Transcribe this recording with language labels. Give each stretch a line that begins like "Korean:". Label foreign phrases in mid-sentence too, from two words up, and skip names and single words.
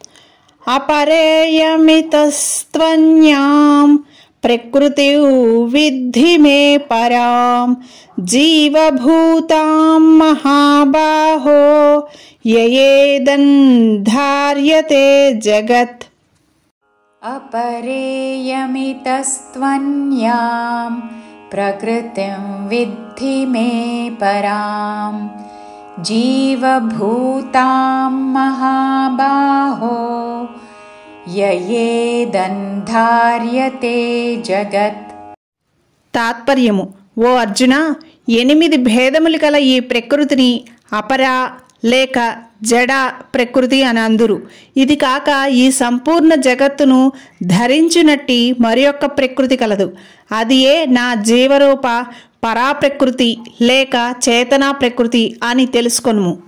Sanskrit: అపరేయమితస్త్వన్యాం ప్రకృతి విద్ధి మే పరాం జీవభూతాం మహాబాహో యయేదన్ధార్యతే జగత్. अपरेयमितस्त्वन्यां प्रकृतिं विद्धि मे परां जीवभूतां महाबाहो ययेदन्धार्यते जगत्.
Telugu: తాత్పర్యము: ఓ అర్జున, 8 భేదములు కల ఈ ప్రకృతిని అపర లేక జడ ప్రకృతి అని అందురు. ఇది కాక ఈ సంపూర్ణ జగత్తును ధరించినట్టి మరి యొక్క ప్రకృతి కలదు. అది ఏ నా జీవరూప పరాప్రకృతి లేక చేతనా ప్రకృతి అని తెలుసుకొనుము.